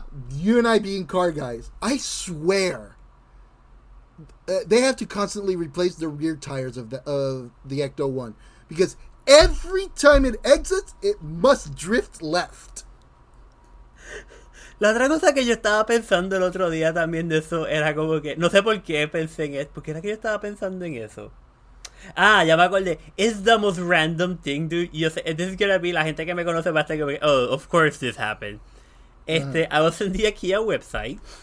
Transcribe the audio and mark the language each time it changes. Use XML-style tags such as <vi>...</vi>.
<en>You and I being car guys, I swear, they have to constantly replace the rear tires of the Ecto-1, because every time it exits, it must drift left.</en> <es>La otra cosa que yo estaba pensando el otro día también de eso era como que, no sé por qué pensé en eso, porque era que yo estaba pensando en eso. Ya me acordé.</es> <en>It's the most random thing, dude.</en> <es>Yo sé,</es> <en>this is gonna be,</en> <es>la gente que me conoce va a estar como que,</es> <en>oh, of course this happened. I was in the IKEA website.</en>